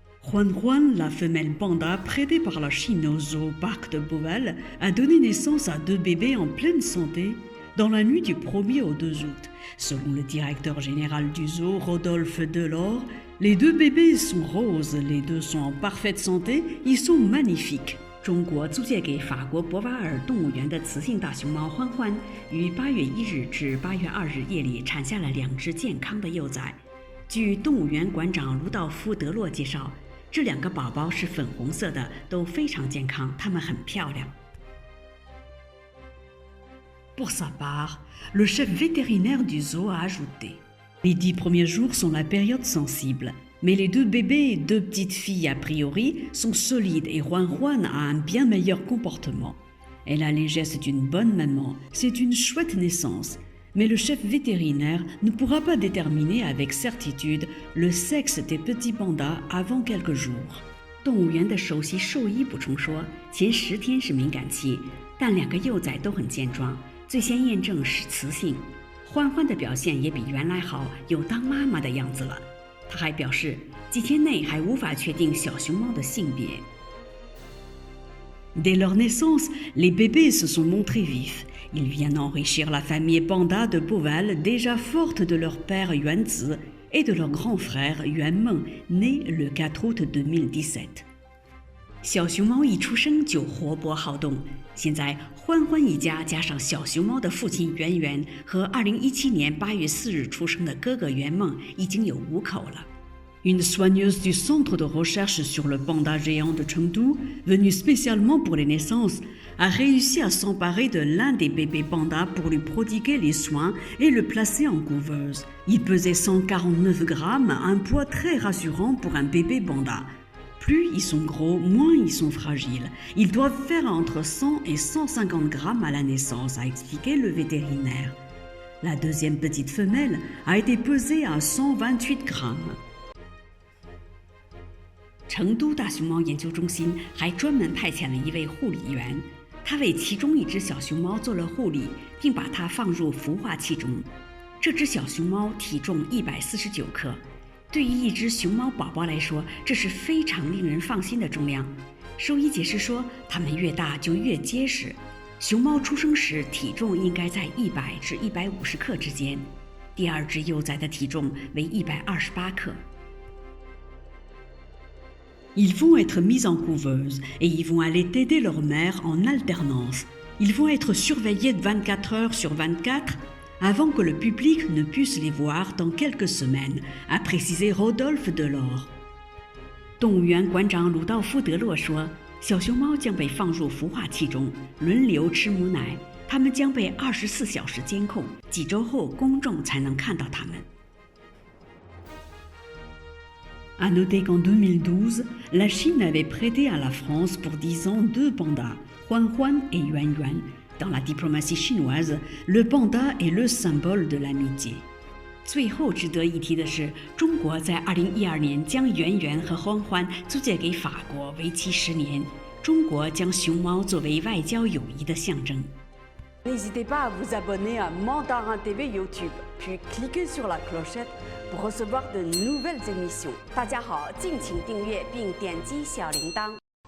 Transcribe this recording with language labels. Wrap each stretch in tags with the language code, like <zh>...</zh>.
<fr>Juan Juan, la femelle panda prêtée par la Chine au zoo parc de Beauval, a donné naissance à 2 bébés en pleine santé dans la nuit du 1er au 2 août. Selon le directeur général du zoo, Rodolphe Delors, les 2 bébés sont roses, les 2 sont en parfaite santé, ils sont magnifiques.</fr> <zh>中国租借给法国博瓦尔动物园的雌性大熊猫欢欢，于8月1日至8月2日夜里产下了2只健康的幼崽。据动物园馆长卢道夫·德洛介绍，这2个宝宝是粉红色的，都非常健康，它们很漂亮。</zh> <fr>Pour sa part, le chef vétérinaire du zoo a ajouté: Les 10 premiers jours sont la période sensible, mais les 2 bébés et 2 petites filles a priori sont solides et Juan Juan a un bien meilleur comportement. Elle a les gestes d'une bonne maman, c'est une chouette naissance, mais le chef vétérinaire ne pourra pas déterminer avec certitude le sexe des petits pandas avant quelques jours.</fr> <zh>动物园的首席兽医补充说，前10天是敏感期，但2个幼崽都很健壮，最先验证是雌性。欢欢的表现也比原来好，有当妈妈的样子了。他还表示，几天内还无法确定小熊猫的性别。</zh> <fr>Dès leur naissance, les bébés se sont montrés vifs. Ils viennent enrichir la famille panda de Beauval, déjà forte de leur père Yuanzi et de leur grand frère Yuan Meng, né le 4 août 2017.</fr> <zh>小熊猫一出生就活泼好动，现在欢欢一家加上小熊猫的父亲圆圆和2017年8月4日出生的哥哥圆梦，已经有5口了。</zh> <fr>Une soigneuse du centre de recherche sur le panda géant de Chengdu, venue spécialement pour les naissances, a réussi à s'emparer de l'un des bébés pandas pour lui prodiguer les soins et le placer en couveuse. Il pesait 149 grammes, un poids très rassurant pour un bébé panda. Plus ils sont gros, moins ils sont fragiles. Ils doivent faire entre 100 et 150 grammes à la naissance, a expliqué le vétérinaire. La deuxième petite femelle a été pesée à 128 grammes.</fr> <zh>成都大熊猫研究中心还专门派遣了一位护理员，他为其中一只小熊猫做了护理，并把它放入孵化器中。这只小熊猫体重149克。对于一只熊猫宝宝来说，这是非常令人放心的重量。兽医解释说，它们越大就越结实。熊猫出生时体重应该在100至150克之间，第2只幼崽的体重为128克。</zh> <fr>Ils vont être mis en couveuse et ils vont aller aider leur mère en alternance. Ils vont être surveillés 24 heures sur 24.Avant que le public ne puisse les voir dans quelques semaines, a précisé Rodolphe Delors.</fr> <zh>动物园馆长鲁道夫·德洛说，小熊猫将被放入孵化器中，轮流吃母奶，它们将被24小时监控，几周后公众才能看到它们。</zh> <fr>À noter qu'en 2012, la Chine avait prêté à la France pour 10 ans 2 pandas, Juan Juan et Yuan Yuan.Dans la diplomatie chinoise, le panda est le symbole de l'amitié.</fr> <zh>最后值得一提的是，中国在2012年将圆圆和欢欢租借给法国，为期10年。中国将熊猫作为外交友谊的象征。</zh> <fr>N'hésitez pas à vous abonner à Mandarin TV YouTube, puis cliquez sur la clochette pour recevoir de nouvelles émissions.</fr> <zh>大家好，敬请订阅并点击小铃铛。</zh>